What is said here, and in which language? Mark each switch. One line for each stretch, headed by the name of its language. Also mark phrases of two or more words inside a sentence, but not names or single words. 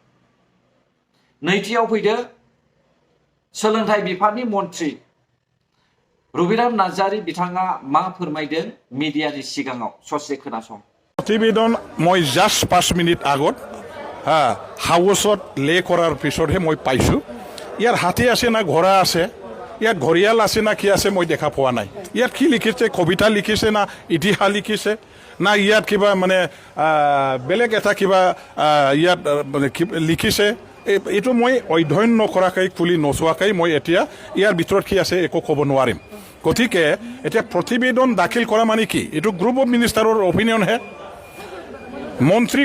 Bodo: नैथियाव फैदो सोलोंथाइ बिफाननि मन्थ्रि रबिराम नार्जारी बिथाङा मा फोरमायदों मिडियानि सिगाङाव ससे खोनासं
Assamese: প্ৰতিবেদন মই জাষ্ট 5 মিনিট আগত হাউছত লে কৰাৰ পিছতহে মই পাইছোঁ ইয়ার হাতী আছে না ঘোড়া আছে ইয়াত ঘৰিয়াল আছে না কি আছে মই দেখা পোৱা নাই ইয়াত কি লিখিছে কবিতা লিখিছে না ইতিহাস লিখিছে না ইয়াত কিবা মানে বেলেগ এটা কিবা ইয়াত লিখিছে এইটো মই অধ্যয়ন নকৰাকৈ খুলি নচোৱাকৈ মই এতিয়া ইয়াৰ ভিতৰত কি আছে একো ক'ব নোৱাৰিম গতিকে এতিয়া প্ৰতিবেদন দাখিল কৰা মানে কি এইটো
English: group of ministers opinion
Assamese: হে মন্ত্ৰী